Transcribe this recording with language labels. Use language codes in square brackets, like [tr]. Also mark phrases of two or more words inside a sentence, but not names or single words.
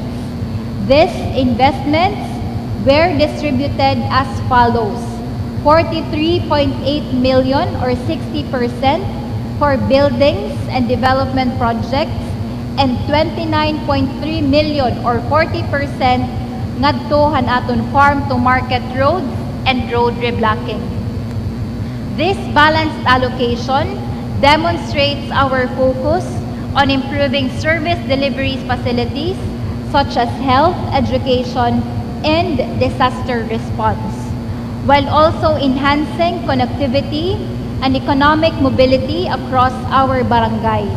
[en] These investments were distributed as follows: 43.8 million or 60% for buildings and development projects, and 29.3 million or 40% [war] ngadto han aton [en] farm to market roads and road reblocking. This balanced allocation demonstrates our focus on improving service delivery facilities such as health, education, and disaster response, while also enhancing connectivity and economic mobility across our barangays.